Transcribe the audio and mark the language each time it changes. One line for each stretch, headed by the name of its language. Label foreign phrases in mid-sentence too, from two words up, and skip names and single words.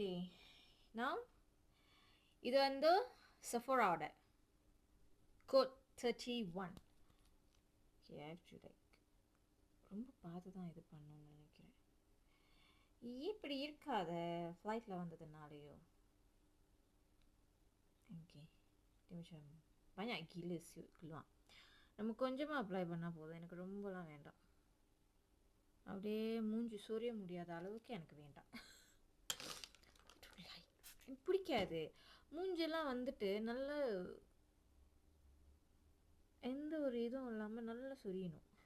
Tamil: நான் இது வந்து செஃபோராவோட கோட் 31.
English: okay, I have to like
Tamil: ரொம்ப பார்த்து தான் இது பண்ணணும்னு நினைக்கிறேன். இப்படி இருக்காத ஃப்ளைட்டில் வந்ததுனாலையோ.
Malay: ஓகே, நிமிஷம் banyak gila keluar.
Tamil: நம்ம கொஞ்சமாக அப்ளை பண்ணால் போதும். எனக்கு ரொம்பலாம் வேண்டாம். அப்படியே மூஞ்சி சொரிய முடியாத அளவுக்கு எனக்கு வேண்டாம். எனக்கு பிடிக்காது. மூஞ்செல்லாம் வந்துட்டு நல்ல எந்த ஒரு இதுவும் இல்லாமல் நல்லா சொரியணும்.